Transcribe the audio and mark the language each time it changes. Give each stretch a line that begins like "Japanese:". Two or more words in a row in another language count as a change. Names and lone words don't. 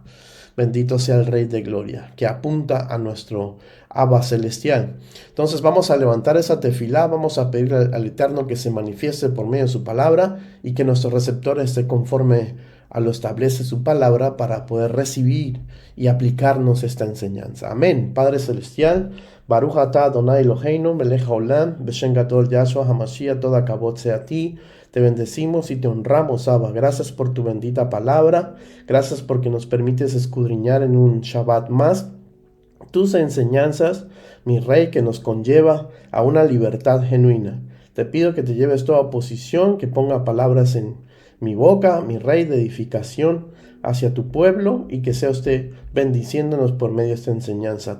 Spanish: Bendito sea el Rey de Gloria, que apunta a nuestro Abba Celestial. Entonces vamos a levantar esa tefilá, vamos a pedir al Eterno que se manifieste por medio de su palabra y que nuestro receptor esté conforme a lo establece su palabra para poder recibir y aplicarnos esta enseñanza. Amén. Padre Celestial,
Hebrew: ברוך אתה אדוני אלוהינו, מלך העולם, בשם גדול ישוע המשיח,
Spanish: toda kabod sea a ti. Te bendecimos y te honramos, Abba. Gracias por tu bendita palabra. Gracias porque nos permites escudriñar en un Shabbat más tus enseñanzas, mi Rey, que nos conlleva a una libertad genuina. Te pido que te lleves toda posición, que ponga palabras en mi boca, mi Rey, de edificación hacia tu pueblo y que sea usted bendiciéndonos por medio de esta enseñanza.